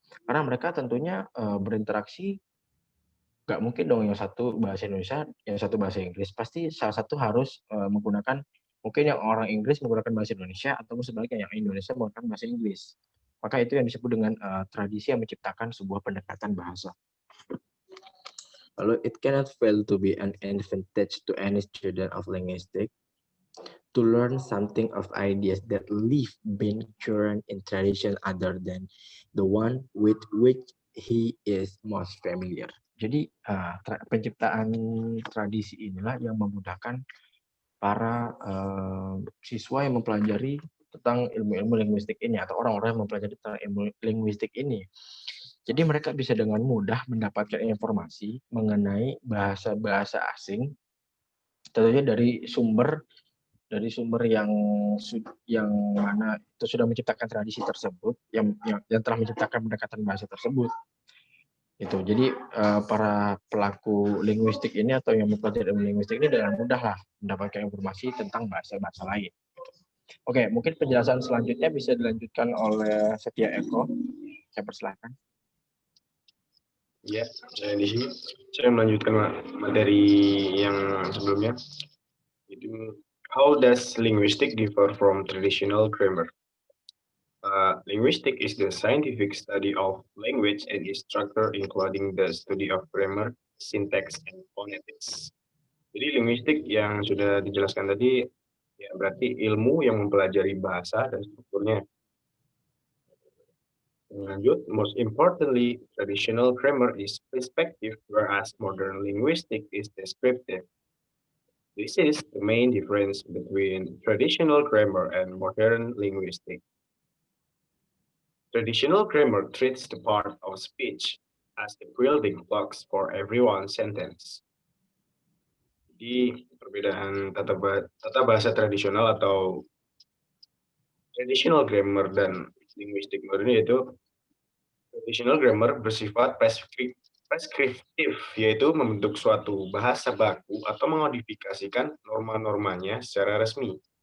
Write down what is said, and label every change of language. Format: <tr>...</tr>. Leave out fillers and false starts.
<id>Karena mereka tentunya berinteraksi, nggak mungkin dong yang satu bahasa Indonesia, yang satu bahasa Inggris. Pasti salah satu harus menggunakan, mungkin yang orang Inggris menggunakan bahasa Indonesia, atau sebaliknya yang Indonesia menggunakan bahasa Inggris. Maka itu yang disebut dengan tradisi yang menciptakan sebuah pendekatan bahasa.</id> <en>Lalu, it cannot fail to be an advantage to any student of linguistics to learn something of ideas that live being current in tradition other than the one with which he is most familiar.</en> <id>Jadi penciptaan tradisi inilah yang memudahkan para siswa yang mempelajari tentang ilmu-ilmu linguistik ini atau orang-orang yang mempelajari tentang ilmu linguistik ini. Jadi mereka bisa dengan mudah mendapatkan informasi mengenai bahasa-bahasa asing, tentunya dari sumber yang mana itu sudah menciptakan tradisi tersebut, yang telah menciptakan pendekatan bahasa tersebut. Itu. Jadi para pelaku linguistik ini atau yang mempelajari ilmu linguistik ini dengan mudah lah mendapatkan informasi tentang bahasa-bahasa lain. Oke, mungkin penjelasan selanjutnya bisa dilanjutkan oleh Setia Eko. Saya persilahkan. Ya, saya di sini. Saya melanjutkan materi yang sebelumnya.</id> <en>Itu, how does linguistic differ from traditional grammar? Linguistic is the scientific study of language and its structure, including the study of grammar, syntax, and phonetics.</en> <id>Jadi linguistik yang sudah dijelaskan tadi, ya berarti ilmu yang mempelajari bahasa dan strukturnya.</id> <en>Lanjut, most importantly, traditional grammar is prescriptive, whereas modern linguistic is descriptive. This is the main difference between traditional grammar and modern linguistic. Traditional grammar treats the part of speech as the building blocks for every one sentence.</en> <id>Jadi perbedaan tata bahasa tradisional atau traditional grammar dan linguistik modern yaitu traditional grammar bersifat preskriptif, yaitu membentuk suatu bahasa baku atau memodifikasikan norma-normanya secara resmi.</id>